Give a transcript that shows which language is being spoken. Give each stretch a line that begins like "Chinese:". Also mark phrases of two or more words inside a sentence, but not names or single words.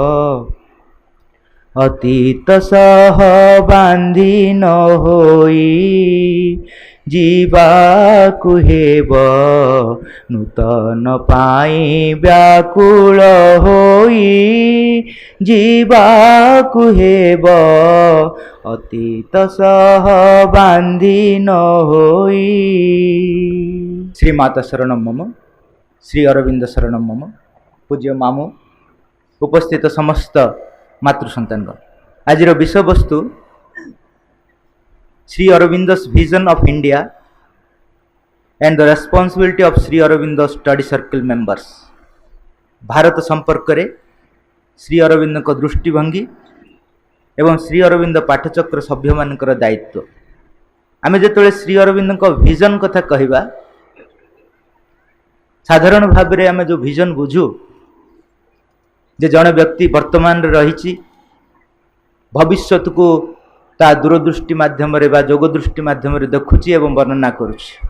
Odia: ଅତୀତ ସହ ବାନ୍ଧି ନ ହୋଇ ଯିବାକୁ ହେବ ନୂତନ ପାଇଁ ବ୍ୟାକୁଳ ହୋଇ ଯିବାକୁ ହେବ ଅତୀତ ସହ ବାନ୍ଧି ନ ହୋଇ।
Sanskrit: ଶ୍ରୀମାତା ଶରଣଂ ମମ, ଶ୍ରୀ ଅରବିନ୍ଦ ଶରଣଂ ମମ।
Odia: ପୂଜ୍ୟ ମାମୁଁ, ଉପସ୍ଥିତ ସମସ୍ତ ମାତୃ ସନ୍ତାନଗଣ, ଆଜିର ବିଷୟବସ୍ତୁ
English: Sri Aurobindo's vision of India and the responsibility of Sri Aurobindo study circle members।
Odia: ଭାରତ ସମ୍ପର୍କରେ ଶ୍ରୀ ଅରବିନ୍ଦଙ୍କ ଦୃଷ୍ଟିଭଙ୍ଗୀ ଏବଂ ଶ୍ରୀ ଅରବିନ୍ଦ ପାଠଚକ୍ର ସଭ୍ୟମାନଙ୍କର ଦାୟିତ୍ୱ। ଆମେ ଯେତେବେଳେ ଶ୍ରୀ ଅରବିନ୍ଦଙ୍କ ଭିଜନ କଥା କହିବା, ସାଧାରଣ ଭାବରେ ଆମେ ଯେଉଁ ଭିଜନ ବୁଝୁ ଯେ ଜଣେ ବ୍ୟକ୍ତି ବର୍ତ୍ତମାନରେ ରହିଛି, ଭବିଷ୍ୟତକୁ ତା ଦୂରଦୃଷ୍ଟି ମାଧ୍ୟମରେ ବା ଯୋଗ ଦୃଷ୍ଟି ମାଧ୍ୟମରେ ଦେଖୁଛି ଏବଂ ବର୍ଣ୍ଣନା କରୁଛି।